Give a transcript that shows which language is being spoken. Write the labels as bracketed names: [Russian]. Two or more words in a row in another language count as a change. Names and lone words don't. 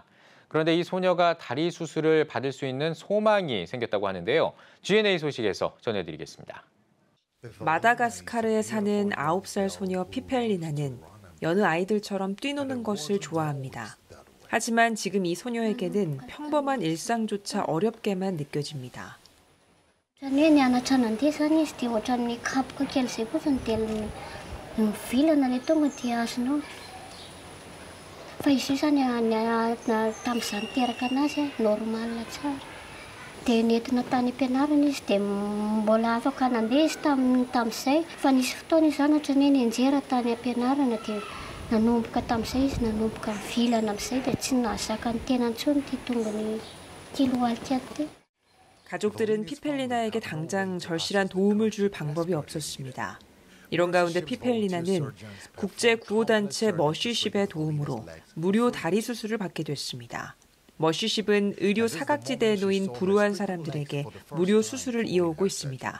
[Korean] 그런데 이 소녀가 다리 수술을 받을 수 있는 소망이 생겼다고 하는데요. GNA 소식에서 전해드리겠습니다. 마다가스카르에 사는 9살 소녀 피펠리나는 여느 아이들처럼 뛰노는 것을 좋아합니다. 하지만 지금 이 소녀에게는 평범한 일상조차 어렵게만 느껴집니다. [Malagasy] Dia nety natany am-pianarana izy dia mbola afaka nandeha izy tamin'izay fa nisy fotoana izy zany ohatran'ny hoe nianjera tany am-pianarana dia nanomboka tamin'izay izy nanomboka vilana amin'izay dia tsy nahazaka ny tena intsony ty tongony kiloaly ty. [Korean] 가족들은 피펠리나에게 당장 절실한 도움을 줄 방법이 없었습니다. 이런 가운데 피펠리나는 국제구호단체 머시쉽의 도움으로 무료 다리 수술을 받게 됐습니다. 머시쉽은 의료 사각지대에 놓인 불우한 사람들에게 무료 수술을 이어오고 있습니다.